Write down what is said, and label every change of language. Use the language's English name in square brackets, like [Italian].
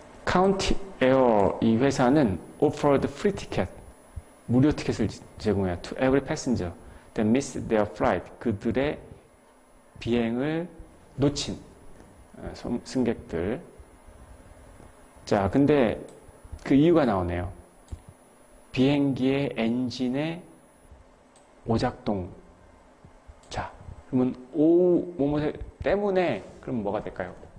[Korean] County Air, 이 회사는 [English] offered free ticket, [Korean] 무료 티켓을 제공해요. [English] To every passenger that missed their flight, [Korean] 그들의 비행을 놓친 승객들. 자, 근데 그 이유가 나오네요. 비행기의 엔진의 오작동. 자, 그러면 뭐뭐 때문에 그럼 뭐가 될까요?